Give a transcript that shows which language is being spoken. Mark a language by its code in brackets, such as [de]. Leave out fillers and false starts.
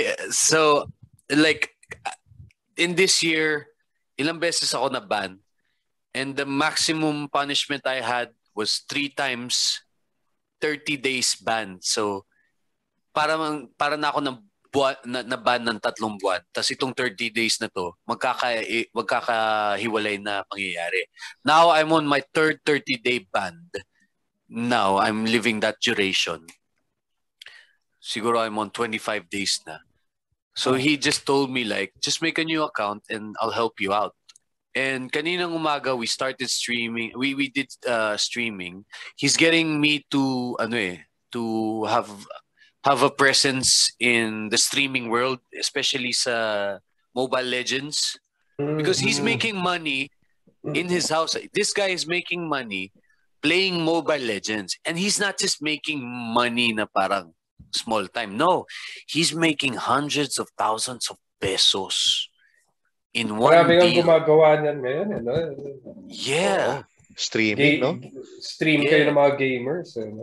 [en] so like in this year, [tl] ilang beses ako na ban, [en] and the maximum punishment I had was 3 times 30 days ban. [tl] So para na ako na ban ng 3 buwan. Tapos itong 30 days na to, magkakahiwalay na pangyayari. [en] Now I'm on my 3rd 30-day ban. Now I'm living that duration. [tl] Siguro [en] I'm on 25 days na. So he just told me like, just make a new account and I'll help you out. And kaninang umaga we started streaming. We did streaming. He's getting me to to have a presence in the streaming world, especially sa Mobile Legends, because he's making money in his house. This guy is making money playing Mobile Legends, and he's not just making money na parang small time. No, he's making hundreds of thousands of pesos in one [tl] Marami Marami ang gumagawa niyan ngayon. [en] Yeah. Streaming, no? [tl] Stream kayo ng mga gamers.